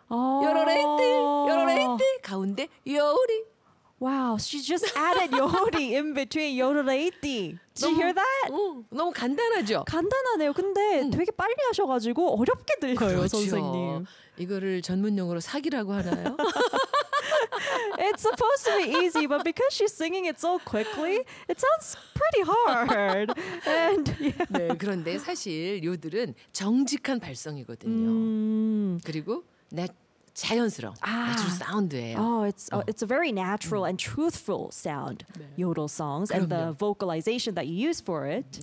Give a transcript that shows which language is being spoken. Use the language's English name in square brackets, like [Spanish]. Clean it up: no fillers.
[Korean] 요로레이디 요로레이디 가운데 요리. [English] Wow, she just added yori in between yori lady. Did you hear that? [Korean] 너무 간단하죠? 간단하네요. 근데 되게 빨리 하셔가지고 어렵게 들려요, 그렇죠. 선생님. 이거를 전문용어로 사기라고 하나요? [English] It's supposed to be easy, but because she's singing it so quickly, it sounds pretty hard. And yeah. [Korean] 네, 그런데 사실 요들은 정직한 발성이거든요. 그리고 자연스러운 아, 나출 사운드예요. [English] Oh, it's a very natural and truthful sound. [Korean] 네. [English] Yodel songs [Korean] 그럼요. [English] and the vocalization that you use for it.